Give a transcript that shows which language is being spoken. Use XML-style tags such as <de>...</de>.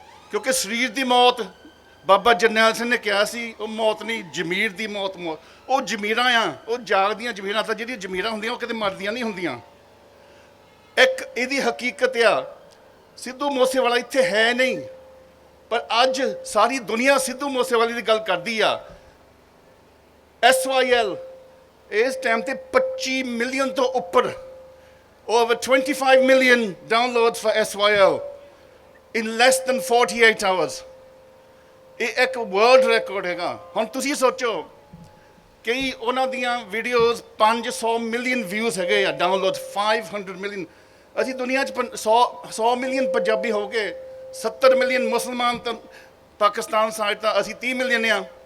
<pa>ਕਿਉਂਕਿ ਸਰੀਰ ਦੀ ਮੌਤ ਬਾਬਾ ਜਰਨੈਲ ਸਿੰਘ ਨੇ ਕਿਹਾ ਸੀ, ਉਹ ਮੌਤ ਨਹੀਂ, ਜ਼ਮੀਰ ਦੀ ਮੌਤ। ਉਹ ਜ਼ਮੀਰਾਂ ਆ, ਉਹ ਜਾਗਦੀਆਂ ਜ਼ਮੀਰਾਂ। ਤਾਂ ਜਿਹੜੀਆਂ ਜ਼ਮੀਰਾਂ ਹੁੰਦੀਆਂ ਉਹ ਕਿਤੇ ਮਰਦੀਆਂ ਨਹੀਂ ਹੁੰਦੀਆਂ। ਇੱਕ ਇਹਦੀ ਹਕੀਕਤ ਆ, ਸਿੱਧੂ ਮੂਸੇਵਾਲਾ ਇੱਥੇ ਹੈ ਨਹੀਂ, ਪਰ ਅੱਜ ਸਾਰੀ ਦੁਨੀਆ ਸਿੱਧੂ ਮੂਸੇਵਾਲੇ ਦੀ ਗੱਲ ਕਰਦੀ ਆ। SYL ਇਸ ਟਾਈਮ 'ਤੇ 25 ਮਿਲੀਅਨ ਤੋਂ ਉੱਪਰ,</pa> <en>over 25 million downloads for SYL in less than 48 hours.</en> <pa>ਇਹ ਇੱਕ ਵਰਲਡ ਰਿਕਾਰਡ ਹੈਗਾ। ਹੁਣ ਤੁਸੀਂ ਸੋਚੋ, ਕਈ ਉਹਨਾਂ ਦੀਆਂ ਵੀਡੀਓਜ਼ 500 ਮਿਲੀਅਨ ਵਿਊਜ਼ ਹੈਗੇ ਆ, ਡਾਊਨਲੋਡ 500 ਮਿਲੀਅਨ। ਅਸੀਂ ਦੁਨੀਆ 'ਚ 100 ਮਿਲੀਅਨ ਪੰਜਾਬੀ ਹੋ ਗਏ, 70 ਮਿਲੀਅਨ ਮੁਸਲਮਾਨ, ਤਾਂ ਪਾਕਿਸਤਾਨ ਸਾਈਡ ਤਾਂ ਅਸੀਂ 30 ਮਿਲੀਅਨ ਆ।</pa>